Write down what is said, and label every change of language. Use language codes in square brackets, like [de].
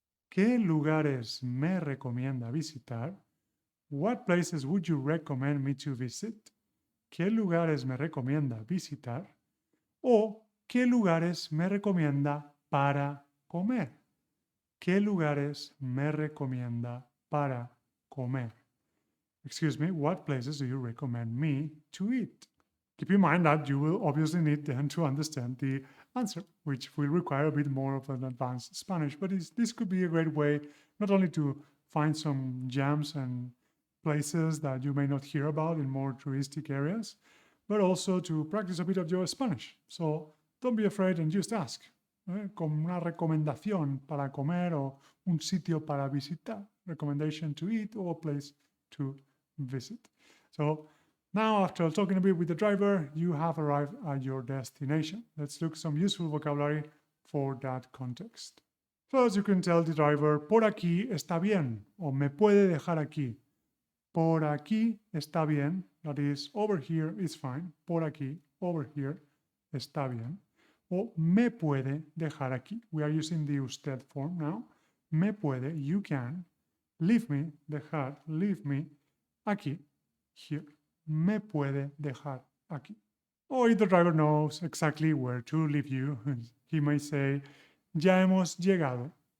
[es] ¿Qué lugares me recomienda visitar? [en] What places would you recommend me to visit? [es] ¿Qué lugares me recomienda visitar? O ¿qué lugares me recomienda para comer? ¿Qué lugares me recomienda para comer? [en] Excuse me, what places do you recommend me to eat? Keep in mind that you will obviously need then to understand the answer, which will require a bit more of an advanced Spanish. But this could be a great way not only to find some gems and places that you may not hear about in more touristic areas, but also to practice a bit of your Spanish. So don't be afraid and just ask. [es] Como una recomendación para comer o un sitio para visitar. [en] Recommendation to eat or a place to visit. So now, after talking a bit with the driver, you have arrived at your destination. Let's look some useful vocabulary for that context. First, you can tell the driver, [es] por aquí está bien, o me puede dejar aquí. Por aquí está bien, [en] that is, over here is fine. [es] Por aquí, [en] over here, [es] está bien. O me puede dejar aquí. [en] We are using the usted form now. [es] Me puede, [en] you can. Leave me, dejar, leave me, aquí, here. [es] Me puede dejar aquí. [en] Or if the driver knows exactly where to leave you, he may say, [es] ya hemos llegado.